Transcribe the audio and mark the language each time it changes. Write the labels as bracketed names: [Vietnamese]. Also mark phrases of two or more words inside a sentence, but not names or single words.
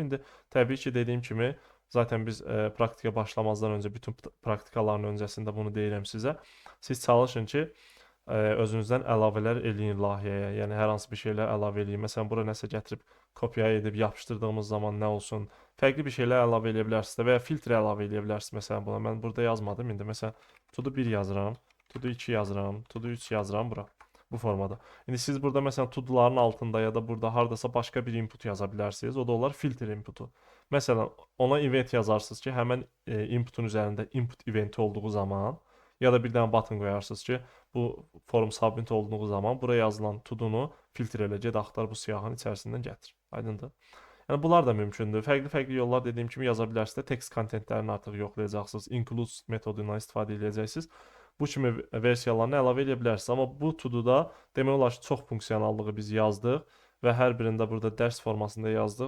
[Azerbaijani] İndi təbii ki, dediyim kimi, zaten biz praktika başlamazdan öncə bütün praktikaların öncəsində bunu deyirəm sizə. Siz çalışın ki, özünüzdən əlavələr eləyin layihəyə. Yəni hər hansı bir şeylər əlavə eləyin. Məsələn, bura nəsə gətirib kopya edib yapışdırdığımız zaman nə olsun? Fərqli bir şeylər əlavə eləyə bilərsiniz və ya filtr əlavə eləyə bilərsiniz. Məsələn, buna mən burada yazmadım. İndi məsələn, [English] to do [Azerbaijani] 1 yazıram, [English] to do [Azerbaijani] 2 yazıram, [English] to do [Azerbaijani] 3 yazıram bura. Bu formada. İndi siz burada məsələn [English] to do'ların [Azerbaijani] altında ya da burada hardasa başqa bir input yaza bilərsiniz. O da olar filter inputu. Məsələn, ona event yazarsınız ki, həmən inputun üzərində input eventi olduğu zaman ya da bir dənə button qoyarsınız ki, bu [English] form submit [Azerbaijani] olduğu zaman buraya yazılan [English] to do'nu [Azerbaijani] filtr elə, get axtar bu siyahının içərisindən gətir. Aydındır? Yəni bunlar da mümkündür. Fərqli yollar dediyim kimi yaza bilərsiniz. Text kontentlərini artıq yoxlayacaqsınız. Include metodundan istifadə edəcəksiniz. Bu kimi versiyalarını əlavə edə bilərsiniz. Amma bu [English] to do'da [Azerbaijani] demək olar ki, çox funksiyonallığı biz yazdıq və hər birində burada dərs formasında yazdıq.